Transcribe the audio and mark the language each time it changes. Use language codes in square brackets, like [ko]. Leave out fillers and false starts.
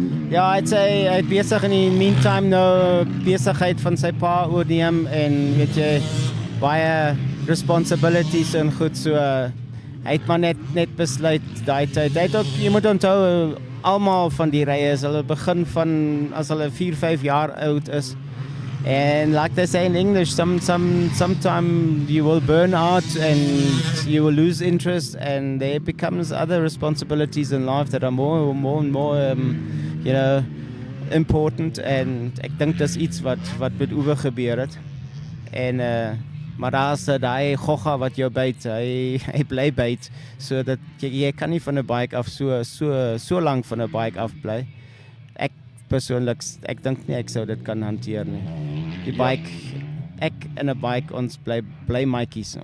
[af] Ja, hy het besig in die meantime nou besigheid van sy pa oorneem en weet jy, baie responsibilities en goed, so hy het maar net besluit daai tyd. Hy het ook, jy moet onthou, almal van die ryers, hulle begin van as hulle 4-5 jaar oud is. [en] And like they say in English, sometime you will burn out and you will lose interest, and there becomes other responsibilities in life that are more and more important. [af] And ek dink dis iets wat met Uwe gebeur het. En maar daar's daai gogga wat jou byt, hy bly byt, so dat jy kan nie van 'n bike af so lank van 'n bike af bly. Ek persoonlik, ek dink nie ek sou dit kan hanteer nie. Die bike, ek en 'n bike, ons bly maatjies.